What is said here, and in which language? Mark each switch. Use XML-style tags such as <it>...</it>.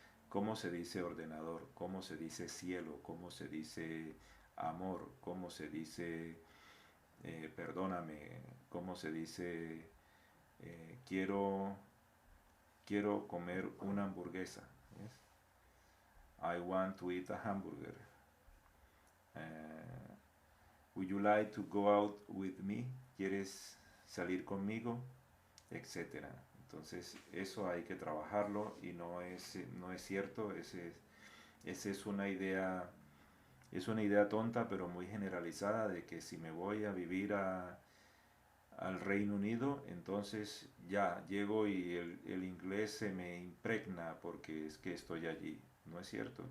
<es>Cómo se dice ordenador, cómo se dice cielo, cómo se dice amor, cómo se dice perdóname, cómo se dice quiero, quiero comer una hamburguesa.</es> <en>¿Yes? I want to eat a hamburger. Uh, would you like to go out with me?</en> <es>¿Quieres salir conmigo? Etcétera. Entonces eso hay que trabajarlo y no es cierto, ese es una idea tonta pero muy generalizada de que si me voy a vivir al Reino Unido, entonces ya llego y el inglés se me impregna porque es que estoy allí. No es cierto.</es>